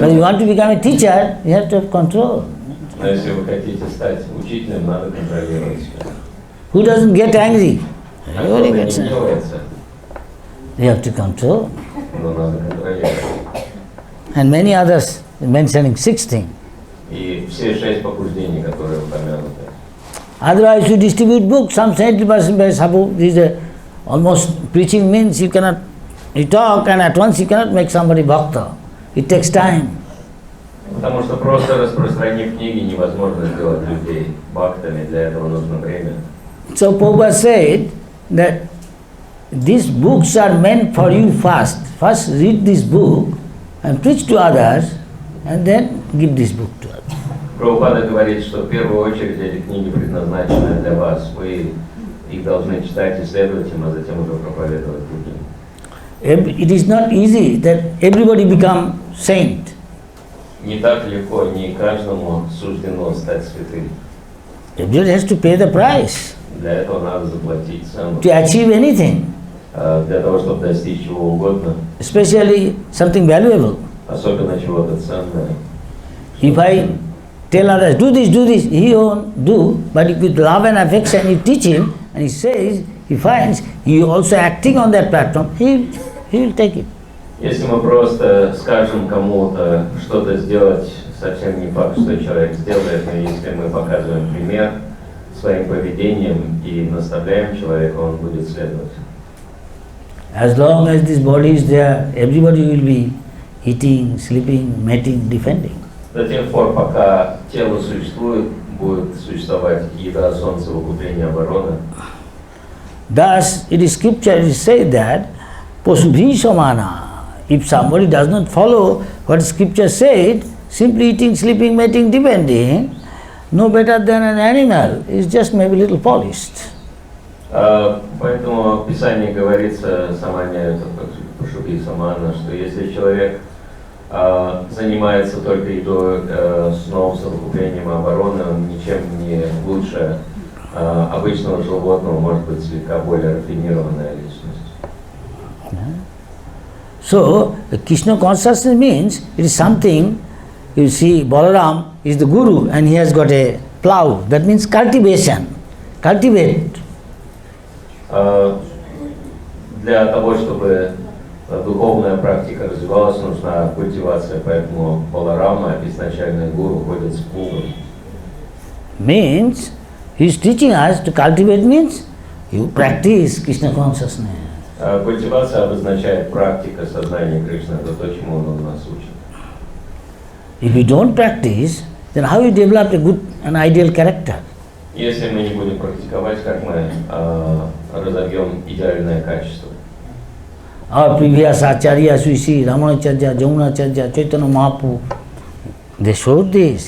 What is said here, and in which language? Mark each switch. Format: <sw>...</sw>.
<en>When you want to become a teacher, you have to have control.</en> <ru>Но если вы хотите стать учителем, надо контролировать себя.</ru> <en>Who doesn't get angry? Everybody</en> <ru>Кто-то</ru> <en>gets</en> <ru>не</ru> <en>angry.</en> <ru>делается,</ru> <en>You have to control.</en> <ru>но надо контролировать.</ru> <en>And many others, mentioning 16.</en> <ru>И все 6 побуждений, которые упомянуты.</ru> <en>Otherwise, you distribute books, some 70% by suppose is a almost preaching means you cannot, you talk and at once you cannot make somebody bhakta. It takes time.</en> <ru>Потому что просто распространив книги невозможно сделать людей бхактами, для этого нужно время.</ru> <en>So Prabhupada said that these books are meant for you first. First read this book and preach to others and then give this book to others.</en> <ru>Прабхупада говорит, что в первую очередь эти книги предназначены для вас. Вы их должны читать, исследовать им, а затем уже проповедовать другим.</ru> <en>It is not easy that everybody become saint.</en> <ru>Не так легко, не каждому суждено стать святым.</ru> <en>Everybody has to pay the price</en> <ru>Для этого надо заплатить цену.</ru> <en>to achieve anything,</en> <ru>Для того, чтобы достичь чего угодно,</ru> <en>especially something valuable.</en> <ru>особенно чего-то ценного.</ru> <en>If I tell others, do this, he won't do, but if with love and affection you teach him and he says, he finds you also acting on that platform, he will take it.</en> <ru>Если мы просто скажем кому-то что-то сделать, совсем не факт, что человек сделает, но если мы показываем пример своим поведением и наставляем человека, он будет следовать.</ru> <en>As long as this body is there, everybody will be eating, sleeping, mating, defending.</en> <ru>До тех пор, пока тело существует, будет существовать еда, сон, совокупление, оборона.</ru> <en>Thus, it is scripture, it is said that, Pasubhi samana. If somebody does not follow what scripture said, simply eating, sleeping, mating, defending, no better than an animal, is just maybe little polished.</en> <ru>Поэтому в Писании говорится, самане Пашубхи самана, что если человек занимается только едой, сном, совокуплением, обороной, он ничем не лучше обычного животного, может быть, слегка более рафинированная личность.</ru> <en>So, Krishna consciousness means it is something, you see, Balaram is the guru and he has got a plough, that means cultivation, cultivate.</en> <ru>Для того, чтобы духовная практика развивалась, нужна культивация, поэтому Баларама, изначальный гуру, ходит с плугом.</ru> <en>Means, he is teaching us to cultivate means you practice Krishna consciousness.</en> <ru>Культивация обозначает практика сознания Кришны, это то, чему он нас учит.</ru> <en>If you don't practice, then how you develop a good and ideal character?</en> <ru>Если мы не будем практиковать, как мы разовьем идеальное качество?</ru> <en>Our previous acharyas, we see Ramanacharya, Jamunacharya, Chaitanya Mahaprabhu, they showed this.</en>